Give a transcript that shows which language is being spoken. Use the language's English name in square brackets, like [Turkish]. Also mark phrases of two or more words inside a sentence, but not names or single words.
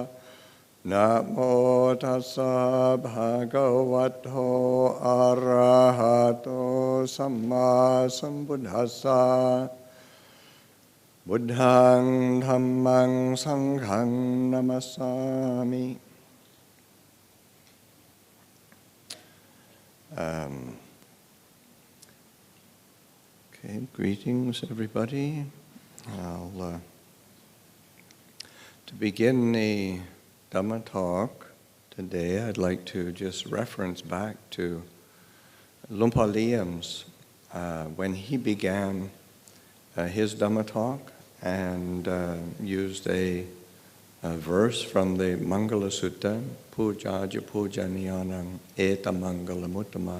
[Pali] Namo tassa bhagavato arahato samma sambuddhassa. Buddhaṃ Dhammaṃ Saṅghaṃ Namasami. [English] Okay, greetings everybody. To begin the Dhamma talk today, I'd like to just reference back to Luang Liam's when he began his Dhamma talk and used a verse from the Mangala Sutta, [Pali] Pujaja Pujaniyanam Eta Mangalamuttamam.